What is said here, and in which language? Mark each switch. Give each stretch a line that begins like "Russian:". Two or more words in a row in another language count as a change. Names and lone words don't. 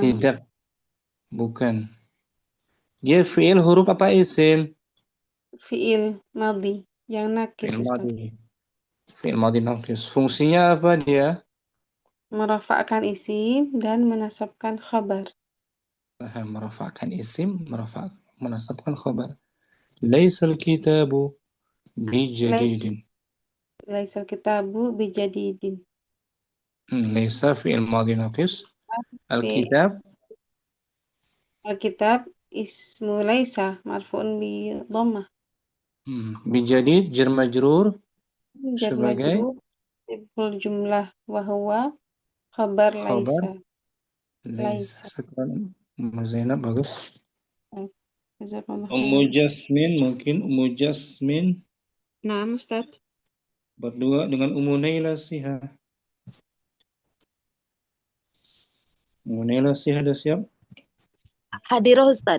Indonesian: Tidak. Bukan. Dia fi'il huruf apa isim?
Arabic: فعل ماض
Indonesian: yang nakis, Fi'il Ustaz.
Arabic: ماض. فعل ماض ناقص.
Indonesian: Fungsinya apa dia? Merafa'kan isim dan menasabkan khabar. Merafa'kan isim, menasabkan khabar.
Arabic: ليس الكتاب بجديد. ليس الكتاب بجديد. ليس فعل ماض ناقص. الكتاب. الكتاب اسم ليس مرفوع بالضمة. بجديد جار مجرور Jar
Indonesian: sebagai
Arabic: مجرور شبه الجملة وهو خبر ليس.
Indonesian: Laisa. Sekarang Ummu Zainab bagus.
Arabic: Jazakallah Ummu khairan.
Indonesian: Jasmin mungkin Ummu Jasmin Nah, Ustaz. berdua dengan Ummu Naila Siha. Ummu Naila Siha sudah siap?
Arabic: حاضرة، أستاذ.